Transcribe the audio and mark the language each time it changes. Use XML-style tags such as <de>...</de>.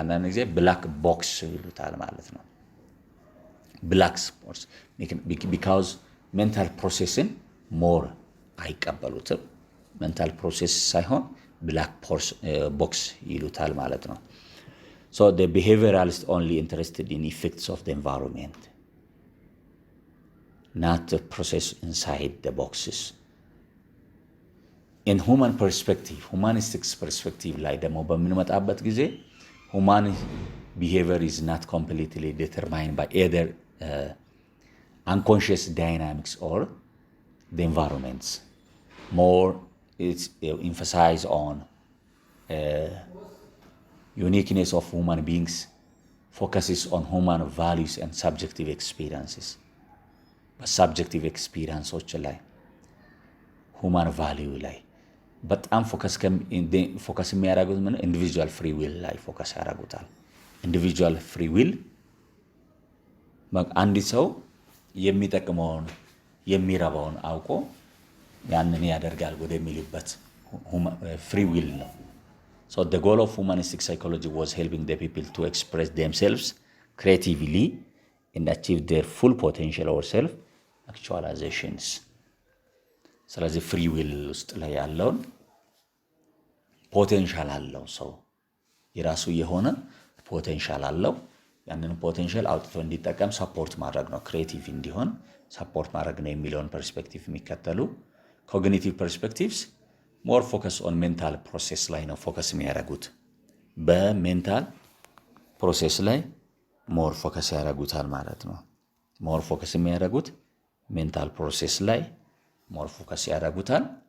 <am>አንዳንድ ጊዜ ብላክ ቦክስ ይሉታል ማለት ነው። ብላክ ቦክስ ቢካውዝ ሜንታል ፕሮሴስን ሞር አይቀበሉትም። ሜንታል ፕሮሴስ ሳይሆን ብላክ ቦክስ ይሉታል ማለት ነው።</am> <en>so the behavioralist only interested in effects of the environment, not the process inside the boxes. in human perspective, humanistic perspective</en> <am>ላይ ደግሞ በምንመጣበት ጊዜ</am> <en>human behavior is not completely determined by either unconscious dynamics or the environments. More it's emphasized on uniqueness of human beings, focuses on human values and subjective experiences. But subjective experiences</en> <am>ላይ</am> <en>human value</en> <am>ላይ በጣም ፎከስ የሚያደርጉት ምን ኢንዲቪጁዋል ፍሪ ዊል ላይ ፎከስ ያደርጉታል። ኢንዲቪጁዋል ፍሪ ዊል አንድ ሰው የሚጠቅመውን የሚረባውን አውቆ ያንን ያደርጋል ወደሚሉበት ፍሪ ዊል ነው።</am> <en>so the goal of humanistic psychology was helping the people to express themselves creatively and achieve their full potential or self actualizations.</en> <am>ስለዚህ ፍሪ ዊል ውስጥ ላይ ያለውን ፖቴንሻል አለው ሰው የራሱ የሆነ ፖቴንሻል አለው። ያንን ፖቴንሻል አውጥቶ እንዲጠቀም ሰፖርት ማድረግ ነው። ክሬቲቭ እንዲሆን ሰፖርት ማድረግ ነው የሚለውን ፐርስፔክቲቭ የሚከተሉ ኮግኒቲቭ ፐርስፔክቲቭስ ሞር ፎከስ ኦን ሜንታል ፕሮሴስ ላይ ነው ፎከስ የሚያደርጉት። በሜንታል ፕሮሴስ ላይ ሞር ፎከስ ያደርጉታል ማለት ነው። ሞር ፎከስ የሚያደርጉት ሜንታል ፕሮሴስ ላይ ሞር ፎከስ ያደርጉታል።</am>